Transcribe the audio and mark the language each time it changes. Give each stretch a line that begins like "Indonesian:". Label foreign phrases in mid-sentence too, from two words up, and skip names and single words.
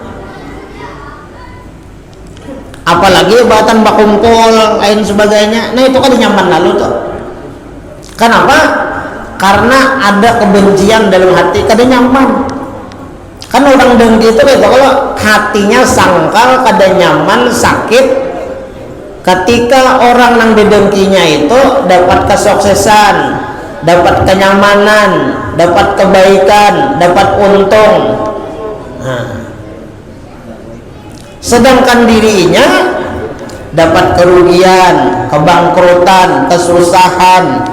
Banjar: Apalagi bahkan bakumpul lain sebagainya, nah itu kada nyaman lalu tuh.
Indonesian: Kenapa? Karena ada kebencian dalam hati,
Banjar: kada nyaman.
Indonesian: Kan orang dengki itu kayak kalau hatinya sangkal,
Banjar: kada nyaman,
Indonesian: sakit. Ketika orang yang didengkinya itu dapat kesuksesan, dapat kenyamanan, dapat kebaikan, dapat untung, sedangkan dirinya dapat kerugian, kebangkrutan, kesusahan.